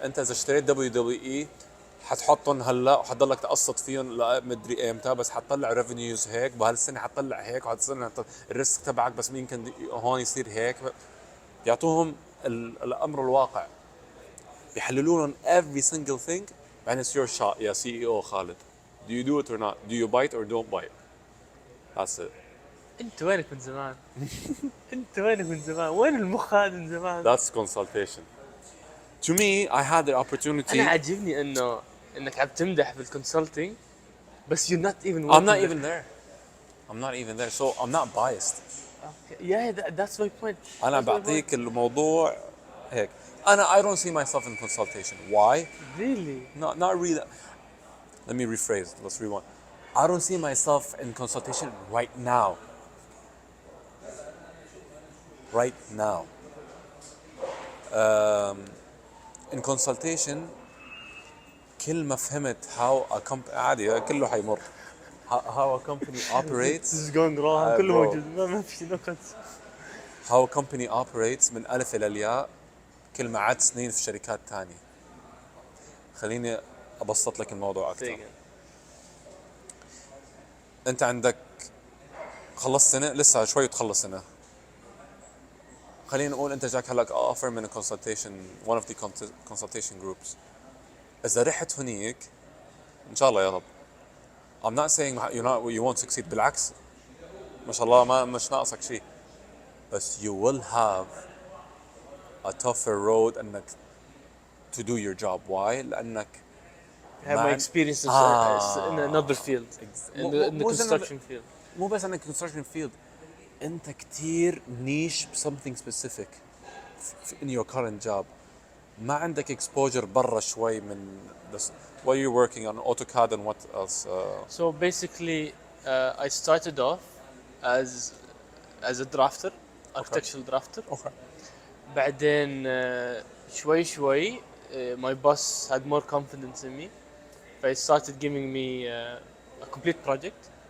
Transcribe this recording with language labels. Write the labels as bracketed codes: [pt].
[ar] انت اذا اشتريت WWE حتحطهم هلا وحتضلك تقسط فيهم لمدري امتى، بس حتطلع ريفينيوز هيك، بهالسنه حتطلع هيك، وهالسنه الريسك تبعك بس يمكن هون يصير هيك. يعطوهم الامر الواقع، بيحللون [en] every single thing. and it's your shot يا CEO خالد. Do you do it or not? Do you bite or don't bite? That's it. [ar] انت وينك من زمان؟ انت وينك من زمان؟ وين المخ هذا من زمان؟ [en] That's consultation. To me, I had the opportunity. [ar] انا عاجبني انك عم تمدح بالكونسلتنج بس [en] you're not even I'm not working even there. I'm not even there, so I'm not biased. Okay. Yeah, that's my point. [ar] أنا [en] That's my [ar] بعطيك [en] point. [ar] الموضوع هيك. [en] I don't see myself in consultation. Why? Really? Not really. Let me rephrase. Let's rewind. I don't see myself in consultation right now. Right now. In consultation [ar] كل ما فهمت [en] how a company [ar] عادي كله حيمر. [en] How a company operates. This is going wrong. [ar] كله [en] bro. [ar] موجود. ما في نقص. [en] How a company operates [ar] من ألف إلى الياء كل ما عاد سنين في شركات تانية. خليني أبسط لك الموضوع أكثر. أنت عندك خلصت سنة، لسه شوي وتخلص سنة. خلينا نقول أنت جاك هلأ offer من [en] consultation, one of the consultation groups. [ar] إذا رحت هنيك إن شاء الله يا رب. [en] I'm not saying you won't succeed. [ar] بالعكس ما شاء الله ما مش ناقصك شيء. [en] بس you will have a tougher road انك to do your job. Why? لانك I have my experience in another field. In the construction field. [ar] مو بس انك construction field. انت كتير [en] niche something specific in your current job. [ar] ما عندك exposure برا شوي من this. [en] What are you working on? AutoCAD and what else? So basically, I started off as a drafter, architectural drafter. Okay. [ar] بعدين شوي [en] my boss had more confidence in me. He started giving me a complete project.